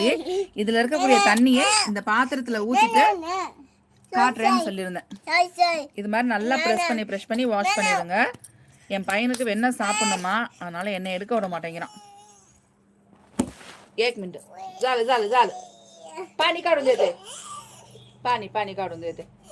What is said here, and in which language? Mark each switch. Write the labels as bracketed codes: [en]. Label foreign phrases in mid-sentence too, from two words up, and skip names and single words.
[ta] இதுல இருக்கக்கூடிய தண்ணியை இந்த பாத்திரத்துல ஊத்திட்டு காட்டுறேன்னு சொல்லியிருந்தேன். இது மாதிரி நல்லா ப்ரெஷ் பண்ணி வாஷ் பண்ணிடுங்க. என் பையனுக்கு வெண்ணெய் சாப்பிடணுமா, அதனால என்னை எடுக்க விட மாட்டேங்கிறான். [mr] 1 मिनिट झालं पाणी काढून देते. पाणी काढून देते.